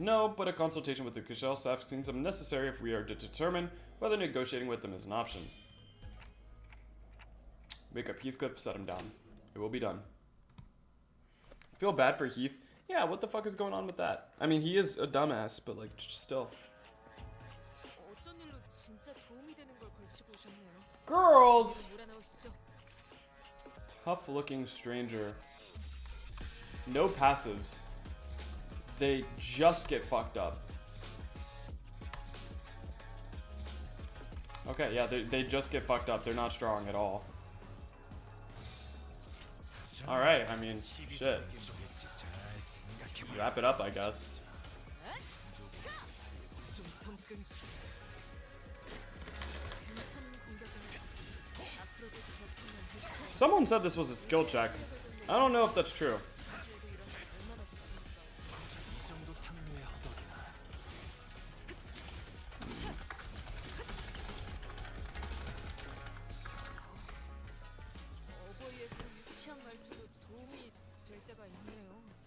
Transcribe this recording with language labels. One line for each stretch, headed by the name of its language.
English: No, but a consultation with the Kushel staff seems unnecessary if we are to determine whether negotiating with them is an option. Wake up Heathcliff, set him down. It will be done. Feel bad for Heath. Yeah, what the fuck is going on with that? I mean, he is a dumbass, but like, still.
Korean: 어쩐 일로 진짜 도움이 되는 걸 걸치고 오셨네요.
English: Girls!
Korean: 몰아넣으시죠.
English: Tough looking stranger. No passives. They just get fucked up. Okay, yeah, they just get fucked up. They're not strong at all. Alright, I mean, shit. Wrap it up, I guess.
Korean: 숨통 끊기. 괜찮은 공격을 앞으로도 그렇게만 해주세요.
English: Someone said this was a skill check. I don't know if that's true.
Korean: 그래도 이런 거 얼마나 좋아합니까? 이 정도 탐로의 허덕이나. 어버이의 그 유치한 말투도 도움이 될 때가 있네요.